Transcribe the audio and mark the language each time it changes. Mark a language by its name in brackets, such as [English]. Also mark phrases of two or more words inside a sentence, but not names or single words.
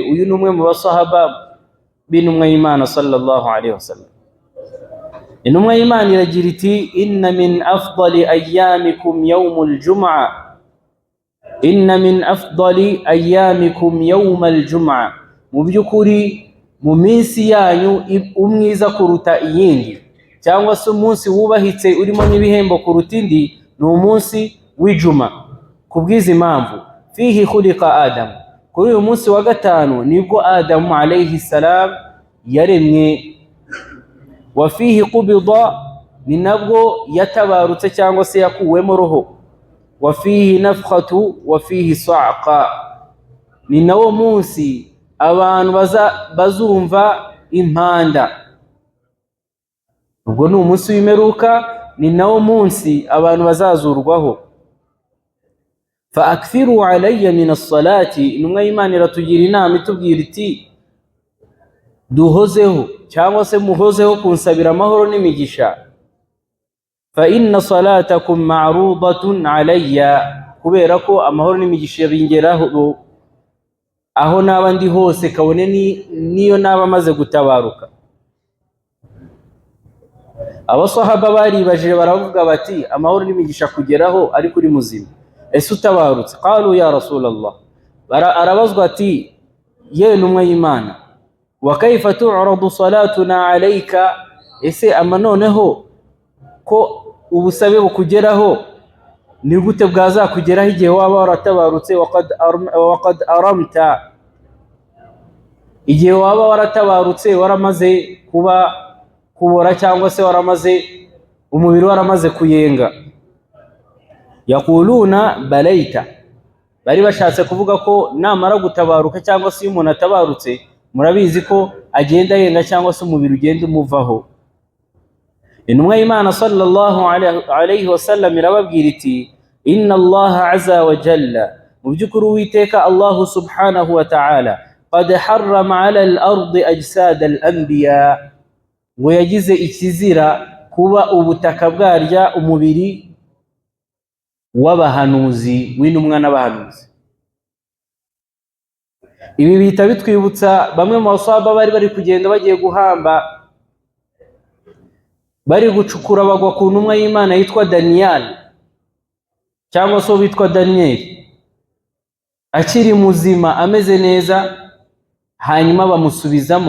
[Kinyarwanda] Uyu ni umwe mu basahaba b'intumwa y'Imana [Arabic] صلى الله عليه وسلم. [Kinyarwanda] Intumwa y'Imana iragira iti: [Arabic] إن من أفضل أيامكم يوم الجمعة، إن من أفضل أيامكم يوم الجمعة, [Kinyarwanda] mu by'ukuri mu minsi yanyu umwiza kuruta iyindi, cyangwa se umunsi wubahitse urimo n'ibihembo kuruta indi, ni umunsi w'ijuma. Kubwizi impamvu, [Arabic] فيه خلق آدم, [Kinyarwanda] kuri uyu munsi wa gatanu nibwo Adamu [Arabic] عليه السلام [Kinyarwanda] yaremwe. [Arabic] وفيه قبض, [Kinyarwanda] ni nabwo yatabarutse cyangwa se yakuwemo roho. [Arabic] وفيه النفخة وفيه الصعقة, [Kinyarwanda] ni nawo munsi abantu bazumva impanda. Ubwo ni umunsi w'imperuka, ni nawo munsi abantu bazazurwaho. [Arabic] فأكثروا علي من الصلاة, [Kinyarwanda] intumwa y'Imana iratugira inama itubwira iti: duhozeho cyangwa se muhozeho kunsabira amahoro n'imigisha. [Arabic] فإن صلاتكم معروضة علي, [Kinyarwanda] kubera ko amahoro n'imigisha bingeraho aho naba ndi hose, kabone niyo naba maze gutabaruka. Abasahaba baribajije baravuga bati: amahoro n'imigisha kugeraho ari kuri muzima, ese utabarutse? [Arabic] قالوا يا رسول الله, [Kinyarwanda] arabazwa ati: yewe ntumwa y'Imana, [Arabic] وكيف تعرض صلاتنا عليك, [Kinyarwanda] ese ama noneho ko ubusabe bukugeraho ni gute bwazakugeraho igihe waba waratabarutse? [Arabic] وقد أرمت, [Kinyarwanda] igihe waba waratabarutse waramaze kubora cyangwa se waramaze umubiri waramaze kuyenga. [Arabic] يقولون بليت, [Kinyarwanda] bari bashatse kuvuga ko namara gutabaruka cyangwa se umuntu atabarutse, murabizi ko agenda yenga cyangwa se umubiri ugenda umuvaho. Intumwa y'Imana [Arabic] صلى الله عليه وسلم [Kinyarwanda] irababwira iti: [Arabic] إن الله عز وجل, [Kinyarwanda] mu by'ukuri Uwiteka [Arabic] الله سبحانه وتعالى قد حرم على الأرض أجساد الأنبياء, [Kinyarwanda] ngo yagize ikizira kuba ubutaka bwarya umubiri w'abahanuzi, w'intumwa n'abahanuzi. Ibi bihita bitwibutsa bamwe mu basahaba bari kugenda bagiye guhamba, bari gucukura bagwa ku ntumwa y'Imana yitwa Daniel, cyangwa se witwa Daniel, akiri muzima ameze neza, hanyuma bamusubizamo.